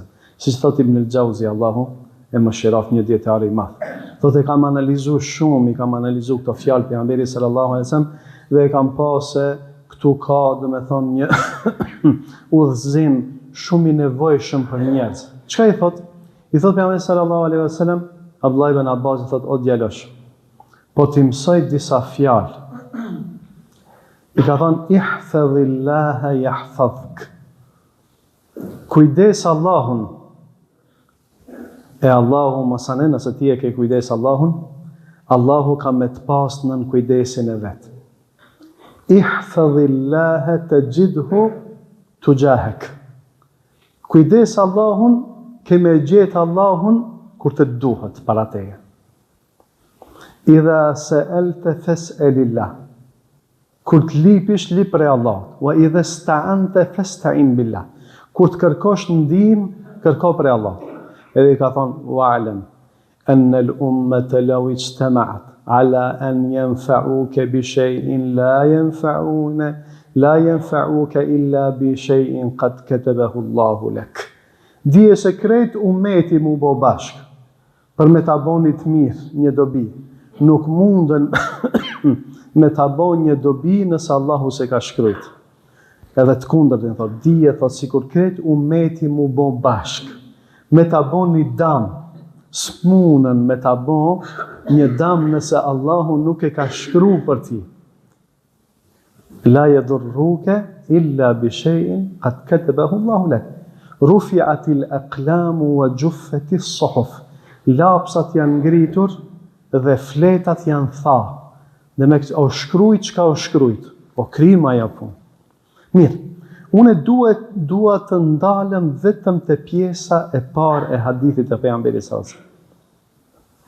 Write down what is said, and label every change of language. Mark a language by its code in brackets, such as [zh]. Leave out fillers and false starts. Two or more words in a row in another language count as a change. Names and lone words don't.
[sq] Siç thot Ibn al-Jauzi, Allahu e mëshiroft, një dietar i madh. Thotë kam analizuar shumë, kam analizuar këto fjalë pejgamberit [ar] صلى الله عليه وسلم [sq] dhe e kam pasë këtu ka, domethënë, një udhëzim shumë i nevojshëm për njerëz. Çka i thot? I thot pejgamberi [ar] صلى الله عليه وسلم, [sq] Abdullah ibn Abbas i thot, o djalosh, po ti mësoj disa fjalë. I ka thonë, [ar] احفظ الله يحفظك. [sq] Kujdes Allahun, e Allahu masane, nëse ti e ke kujdes Allahun, Allahu ka me të pas nën kujdesin e vetë. [ar] احفظ الله تجده تجاهك. [sq] Kujdes Allahun, ke me gjetë Allahun kur të duhet para teje. [ar] إذا سألت فاسأل الله. [sq] Kur të lipish, lip prej Allahut. [ar] وإذا استعنت فاستعن بالله. [sq] Kur të kërkosh ndihmë, kërko prej Allahut. Edhe i ka thonë, [ar] واعلم أن الأمة لو اجتمعت على أن ينفعك بشيء لا ينفعك إلا بشيء قد كتبه الله لك. [sq] Dije se krejt ummeti mu bo bashk për me ta boni të mirë një dobi. Nuk mundën me ta bon një dobi nëse Allahu se ka shkruajt. Edhe të kundërtën, thot, dije, thot, sikur krejt ummeti mu bo bashk, me ta bon një dam, s'munën me ta bon një dam nëse Allahu nuk e ka shkru për ti. [ar] لا يضرك إلا بشيء قد كتبه الله لك. رفعت الأقلام وجفت الصحف. [sq] Lapsat janë ngritur dhe fletat janë tha. Dhe me o shkrujt, qka o shkrujt? O krima ja pun. Mirë, une dua të ndalem vetëm të pjesa e parë e hadithit të pejgamberit [ar] صلى الله عليه وسلم.